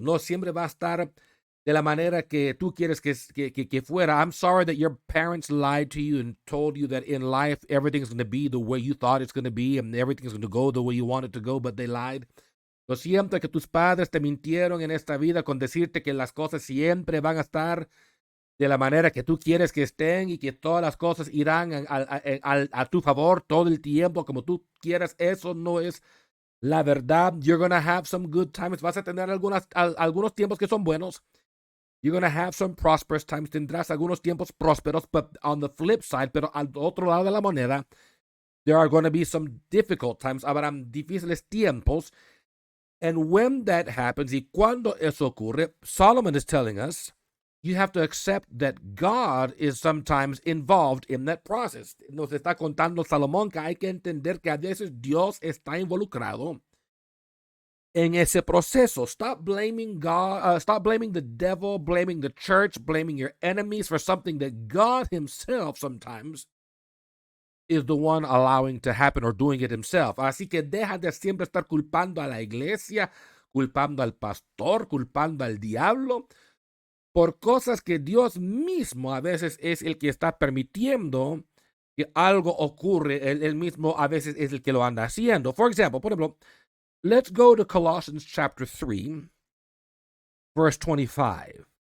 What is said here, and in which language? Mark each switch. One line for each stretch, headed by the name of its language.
Spanish: No siempre va a estar de la manera que tú quieres que fuera.
English: I'm sorry that your parents lied to you and told you that in life everything's going to be the way you thought it's going to be and everything's going to go the way you want it to go, but they lied.
Spanish: Lo siento que tus padres te mintieron en esta vida con decirte que las cosas siempre van a estar de la manera que tú quieres que estén y que todas las cosas irán a tu favor todo el tiempo como tú quieras. Eso no es la verdad.
English: You're going to have some good times.
Spanish: Vas a tener algunos tiempos que son buenos.
English: You're going to have some prosperous times.
Spanish: Tendrás algunos tiempos prósperos.
English: But on the flip side,
Spanish: pero al otro lado de la moneda,
English: there are going to be some difficult times.
Spanish: Habrán difíciles tiempos.
English: And when that happens,
Spanish: y cuando eso ocurre,
English: Solomon is telling us, you have to accept that God is sometimes involved in that process.
Spanish: Nos está contando Salomón que hay que entender que a veces Dios está involucrado en ese proceso.
English: Stop blaming God, stop blaming the devil, blaming the church, blaming your enemies for something that God himself sometimes is the one allowing to happen or doing it himself.
Spanish: Así que deja de siempre estar culpando a la iglesia, culpando al pastor, culpando al diablo por cosas que Dios mismo a veces es el que está permitiendo que algo ocurre. Él mismo a veces es el que lo anda haciendo.
English: For example,
Spanish: por ejemplo,
English: let's go to Colossians chapter 3, verse 25.